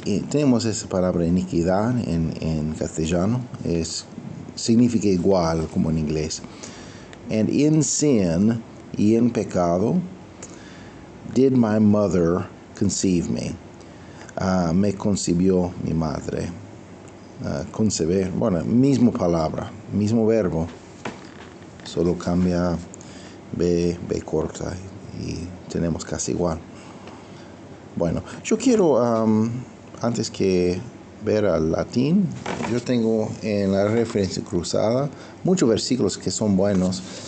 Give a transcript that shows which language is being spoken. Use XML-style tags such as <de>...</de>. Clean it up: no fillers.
<es>Tenemos esa palabra iniquidad en castellano. Significa igual como en inglés.</es> <en>And in sin,</en> <es>y en pecado,</es> <en>did my mother conceive me.</en> <es>Me concibió mi madre. Concebir, bueno, misma palabra, mismo verbo, solo cambia B corta y tenemos casi igual. Bueno, yo quiero, antes que ver al latín, yo tengo en la referencia cruzada muchos versículos que son buenos.</es>